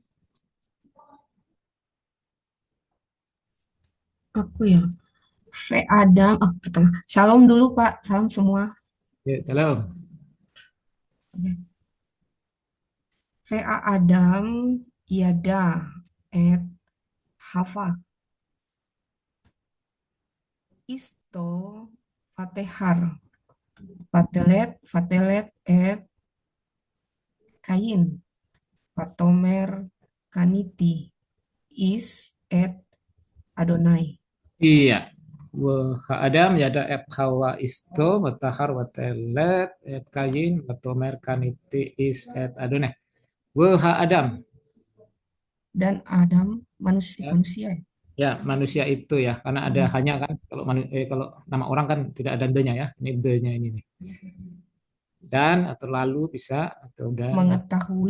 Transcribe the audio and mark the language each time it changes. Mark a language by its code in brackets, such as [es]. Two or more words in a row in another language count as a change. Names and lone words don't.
[id] Aku ya. V. Adam. Oh, pertama. Shalom dulu, Pak. Salam semua. Ya, salam. Oke. V. [he] אדם ידע. Et. חוה אשתו. ותהר ותלד ותלד את. קין ותאמר. קניתי איש את. Adonai. Iya. אדם ידע את חוה אשתו ותהר ותלד את קין ותאמר קניתי איש את יהוה. Adam. [id] Dan Adam manusia. Ya, Manusia ya? ya, manusia itu ya, karena ada Hmm. hanya kan kalau nama orang kan tidak ada the-nya ya. Ini the-nya ini nih. Dan atau lalu bisa atau dan Mengetahui.